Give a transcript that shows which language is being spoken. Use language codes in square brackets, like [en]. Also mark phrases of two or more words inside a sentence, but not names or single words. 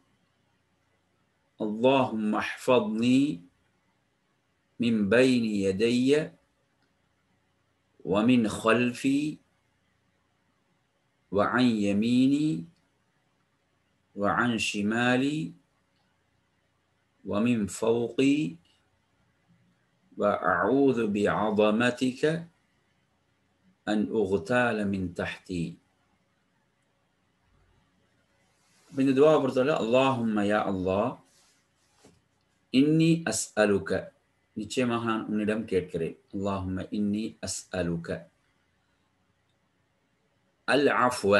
[ar] اللهم احفظني من بين يدي ومن خلفي وعن يميني وعن شمالي ومن فوقي. وأعوذ بعظمتك أن أغتال من تحتي. [ta] இந்த துஆவை பொறுத்தவரை [ar] اللهم يا الله إني أسألك [ta] நிச்சயமாக நான் உன்னிடம் கேட்கிறேன். [ar] اللهم إني أسألك العفو.